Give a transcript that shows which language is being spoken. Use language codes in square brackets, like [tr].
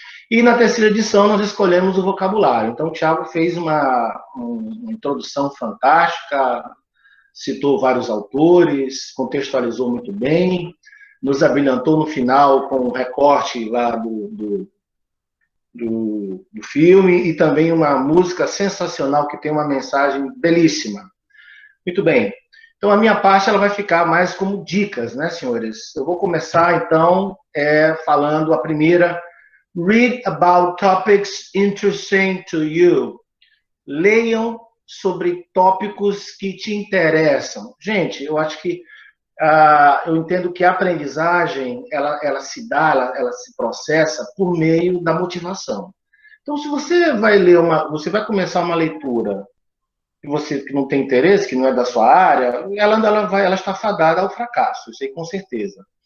[pt] E na terceira edição, nós escolhemos o vocabulário. Então, o Tiago fez uma introdução fantástica, citou vários autores, contextualizou muito bem, nos abrilhantou no final com um recorte lá do filme e também uma música sensacional que tem uma mensagem belíssima. Muito bem. Então, a minha parte ela vai ficar mais como dicas, né, senhores? Eu vou começar, então, falando a primeira. [en] Read about topics interesting to you. [pt] Leiam sobre tópicos que te interessam. Gente, eu acho que eu entendo que a aprendizagem ela se dá, ela se processa por meio da motivação. Então, se você vai você vai começar uma leitura que você que não tem interesse, que não é da sua área, ela está fadada ao fracasso, isso aí com certeza.